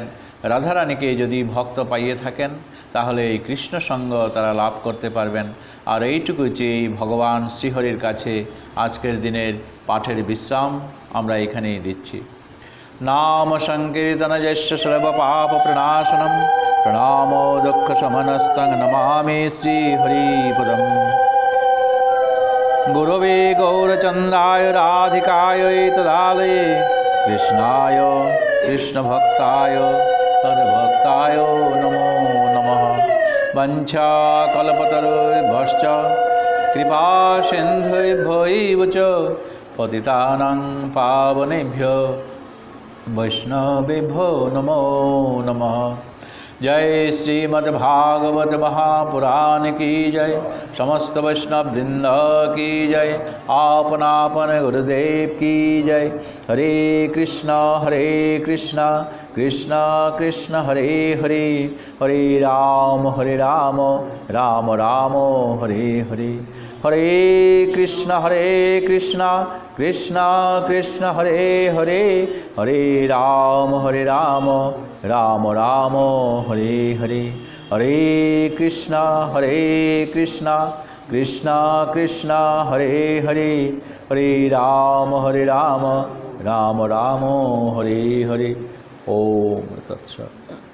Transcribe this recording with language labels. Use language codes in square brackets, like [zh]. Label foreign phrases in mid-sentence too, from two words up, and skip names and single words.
[bn] রাধারানীকে যদি ভক্ত পাইয়ে থাকেন তাহলে এই কৃষ্ণ সঙ্গ তারা লাভ করতে পারবেন। আর এইটুকু চেয়ে ভগবান শ্রীহরির কাছে আজকের দিনের পাঠের বিশ্রাম আমরা এখানেই দিচ্ছি। [sa] নাম সংকীর্তন যস্য সর্ব পাপ প্রণাশনম প্রণামো দুঃখ শমনস্তং নমামি শ্রীহরিপদম। গুরবে গৌরচন্দ্রায় রাধিকায় তদালয়ে কৃষ্ণায় কৃষ্ণভক্তায় তদ্ভক্তায় নমো নমঃ। বঞ্ছা কল্পতরুভ্যশ্চ কৃপা সিন্ধুভ্যৈব চ পতিতানাং পাবনেভ্যো वैष्णवेभ्यो नमो नमः। [hi] जय श्रीमद्भागवत महापुराण की जय, समस्त वैष्णव वृंद की जय, आपन आपन गुरुदेव की जय। [sa] हरे कृष्ण कृष्ण कृष्ण हरे हरे, हरे राम राम राम हरे हरे। हरे कृष्ण कृष्ण कृष्ण हरे हरे, हरे राम राम राम हरे हरे। हरे कृष्ण कृष्ण कृष्ण हरे हरे, हरे राम राम राम हरे हरे। ओम तत्सत्।